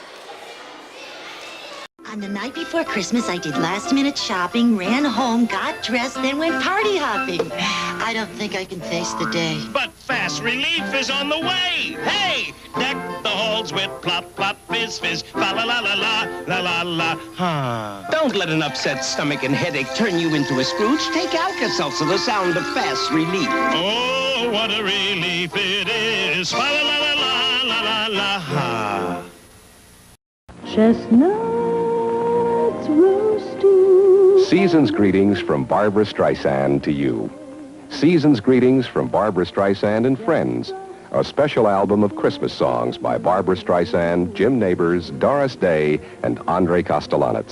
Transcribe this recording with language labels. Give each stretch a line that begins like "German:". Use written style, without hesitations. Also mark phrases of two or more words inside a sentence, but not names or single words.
English: On the night before Christmas, I did last-minute shopping, ran home, got dressed, then went party hopping. I don't think I can face the day. But fast relief is on the way. Hey, deck the halls with plop, plop, fizz, fizz, fa la la la la, la la la, ha. Don't let an upset stomach and headache turn you into a Scrooge. Take Alka-Seltzer, the sound of fast relief. Oh, what a relief it is. Fa la la la la, la la la, ha. Chestnuts roasting. Season's greetings from Barbra Streisand to you. Season's greetings from Barbra Streisand and Friends, a special album of Christmas songs by Barbra Streisand, Jim Nabors, Doris Day, and Andre Kostelanetz.